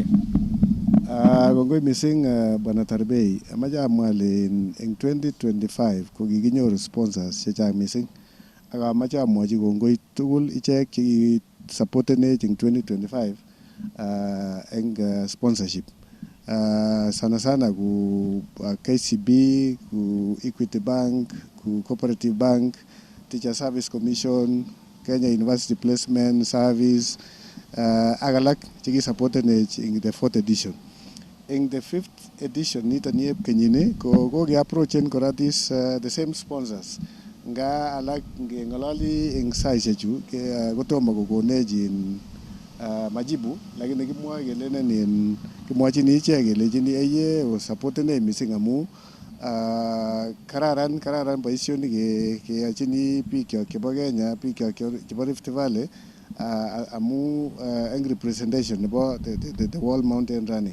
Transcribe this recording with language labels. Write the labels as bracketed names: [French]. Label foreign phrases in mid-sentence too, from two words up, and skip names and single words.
[Kalenjin] Kongoi mising Bwana Tarbei, amache amwa ale eng 2025 ko kikinyoru sponsors chechang mising ak amache amwachi kongoi tugul ichek che supportenech eng 2025 eng sponsorship. Sana sana ku KCB, ku Equity Bank, ku Cooperative Bank, Teacher Service Commission, Kenya University Placement Service, ak alak cheki supportenech eng [English] the 4th edition. In the 5th edition [Kalenjin] nito nieb kenyini ko koke-approachen kora [English] this the same sponsors. [Kalenjin] Nga alak ngengalali eng saishechu kotomo kokonech majibu lakini kimwoe kelenen kimwachini ichek kelechini eye osupportenech mising amu kararan boisionik keyachini bikyok chebo Kenya, bikyok chebo Rift Valley amu eng representation nebo [English] the World Mountain Running.